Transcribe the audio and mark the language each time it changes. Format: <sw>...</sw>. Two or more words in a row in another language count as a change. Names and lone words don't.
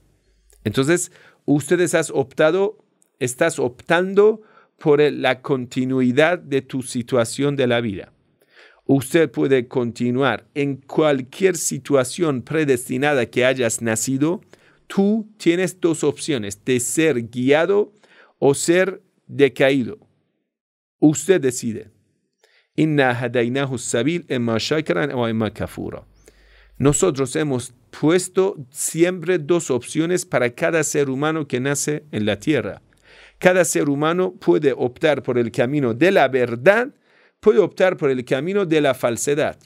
<es>Entonces, estás optando por la continuidad de tu situación de la vida. Usted puede continuar en cualquier situación predestinada que hayas nacido. Tú tienes dos opciones, de ser guiado o ser decaído. Usted decide.</es> <ar>إنا هديناه سبيل إما شاكرا أو إما كفورا.</ar> <es>Nosotros hemos puesto siempre dos opciones para cada ser humano que nace en la tierra. Cada ser humano puede optar por el camino de la verdad, puede optar por el camino de la falsedad.</es>